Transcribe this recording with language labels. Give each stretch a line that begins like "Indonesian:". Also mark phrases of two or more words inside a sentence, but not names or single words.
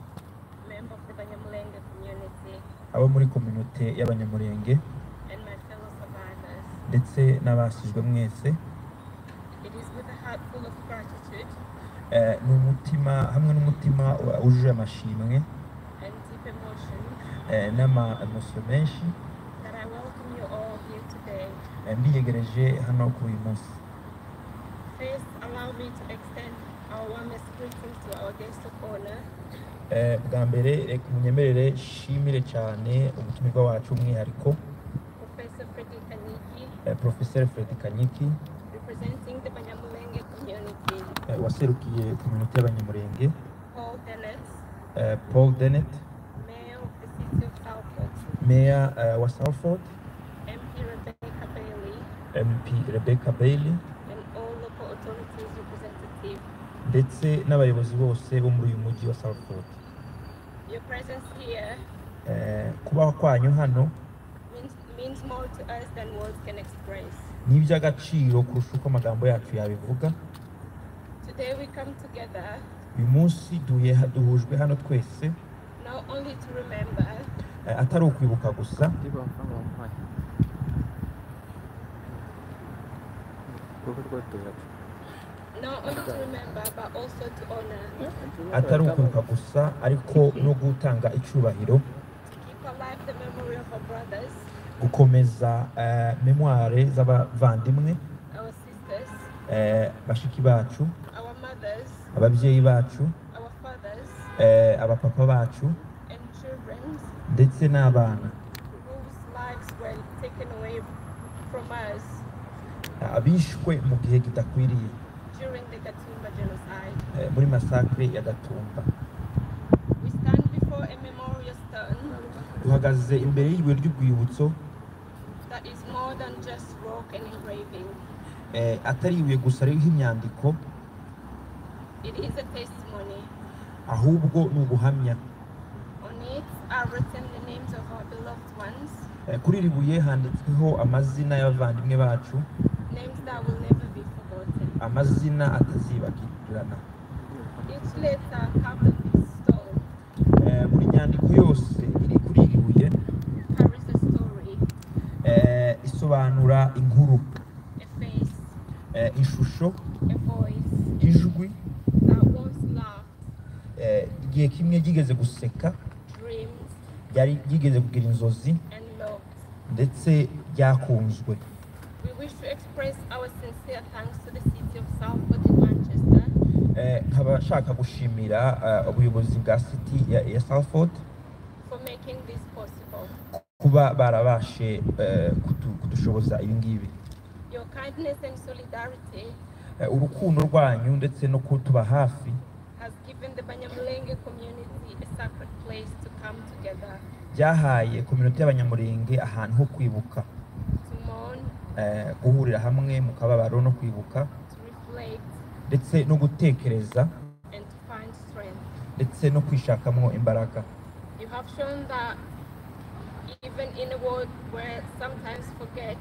Kinyarwanda: abo muri community y'Abanyamulenge, ndetse n'abasizwe mwese. N'umutima hamwe n'umutima uje amashimwe n'ama emotion menshi ndiyegereje hano kuri uyu munsi.
English: First, allow me to extend our warmest greetings to our guest of honor.
Kinyarwanda: Bwa mbere reka munyemerere shimire cyane umutumirwa wacu umwihariko Professor Freddy Kanyiki,
English: representing the Abanyamulenge community.
Kinyarwanda: Waserukiye community y'Abanyamulenge.
English: Paul Dennett, Mayor of the city of Salford.
Kinyarwanda: Mayor wa Salford. MP Rebecca Bailey.
English: And all local authorities representatives.
Kinyarwanda: Ndetse n'abayobozi bose bo muri uyu mujyi wa Salford.
English: Your presence here
Kinyarwanda: kubaho kwanyu hano
English: means more to us than words can express.
Kinyarwanda: Ni iby'agaciro kurusha uko amagambo yacu yabivuga.
English: Today we come together.
Kinyarwanda: Uyu munsi duhujwe hano twese.
English: Not only to remember.
Kinyarwanda: Atari ukwibuka gusa.
English: Not only to remember, but also to honor.
Kinyarwanda: Atari ukwibuka gusa ariko no gutanga icyubahiro.
English: Keep alive the memory of our brothers.
Kinyarwanda: Gukomeza memoire z'abavandimwe.
English: Our sisters.
Kinyarwanda: Bashiki bacu.
English: Our mothers.
Kinyarwanda: Ababyeyi bacu.
English: Our fathers.
Kinyarwanda: Abapapa bacu.
English: And children.
Kinyarwanda: Ndetse n'abana.
English: Whose lives were taken away from us.
Kinyarwanda: Abishwe mu gihe kidakwiriye.
English: During the Gatumba Gatumba genocide.
Kinyarwanda: Muri massacre ya Gatumba.
English: We stand before a memorial stone
Kinyarwanda: Duhagaze imbere y'ibuye ry'urwibutso
English: that is more than just rock and engraving.
Kinyarwanda: Atari ibuye gusa ririho imyandiko,
English: It is a testimony.
Kinyarwanda: ahubwo ni ubuhamya.
English: On it are written the names of our beloved ones,
Kinyarwanda: Kuri iri buye handitsweho amazina y'abavandimwe bacu,
English: names that will never be forgotten.
Kinyarwanda: amazina atazibagirana.
English: Each letter carved on this stone
Kinyarwanda: Buri nyandiko yose iri kuri iri buye
English: carries a story,
Kinyarwanda: isobanura inkuru,
English: a face,
Kinyarwanda: ishusho,
English: a voice
Kinyarwanda: ijwi,
English: that once laughed,
Kinyarwanda: igihe kimwe ryigeze guseka,
English: dreamed,
Kinyarwanda: ryigeze kugira inzozi
English: and loved.
Kinyarwanda: ndetse ryakunzwe.
English: We wish to express our sincere thanks to the city of Salford in Manchester
Kinyarwanda: Nkaba nshaka gushimira ubuyobozi bwa city ya Salford
English: for making this possible.
Kinyarwanda: kuba barabashe kudushoboza ibi ngibi.
English: Your kindness and solidarity
Kinyarwanda: Urukundo rwanyu ndetse no kutuba hafi
English: has given the Abanyamulenge community a sacred place to come together,
Kinyarwanda: byahaye community y'Abanyamulenge ahantu ho kwibuka,
English: to mourn,
Kinyarwanda: guhurira hamwe mu kababaro no kwibuka,
English: to reflect,
Kinyarwanda: ndetse no gutekereza
English: and to find strength.
Kinyarwanda: ndetse no kwishakamo imbaraga.
English: You have shown that even in a world where sometimes forgets,